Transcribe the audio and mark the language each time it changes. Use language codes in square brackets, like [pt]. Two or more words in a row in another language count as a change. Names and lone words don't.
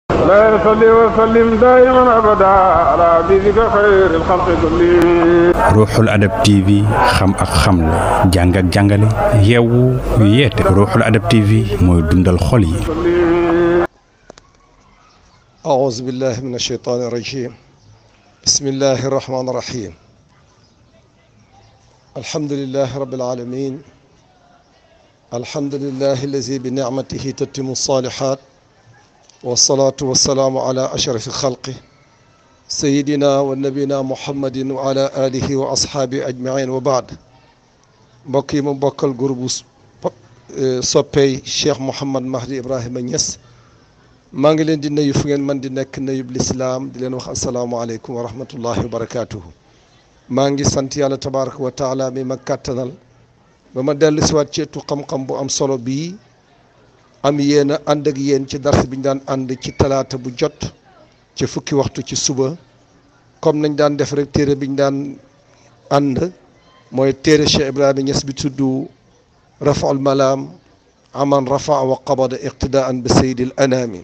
[ar] لا يصلي وسلم دائما ابدا على حبيبك خير الخلق كلهم. [wo] Ruuxul Adab TV xam ak xamle jàng ak jàngale yeewu yeete. Ruuxul Adab TV mooy dundal xol yi. [ar] أعوذ بالله من الشيطان الرجيم. بسم الله الرحمن الرحيم. الحمد لله رب العالمين. الحمد لله الذي بنعمته تتم الصالحات، والصلاة والسلام على أشرف خلقه سيدنا ونبينا محمد وعلى آله وأصحابه أجمعين وبعد. بقي من بقل جروب صبي شيخ محمد مهدي إبراهيم نيس. [wo] maa ngi leen di nuyu fu ngeen man di nekk nuyu lislaam di leen wax [ar] السلام عليكم ورحمة الله وبركاته. [wo] maa ngi sant yàlla [ar] تبارك وتعالى [wo] mi ma kàttanal ba ma dellu siwaat ci etu xam-xam bu am solo bii am yéen a ànd ak yéen ci dars bi ñu daan ànd ci talaata bu jot ci fukki waxtu ci suba comme nañ daan def rek téere bi ñu daan ànd mooy téere Cheikh Ibrahima Niass bi tudd rafaul malaam aman rafa wa qabada iqtidaan bi sayyidil anami.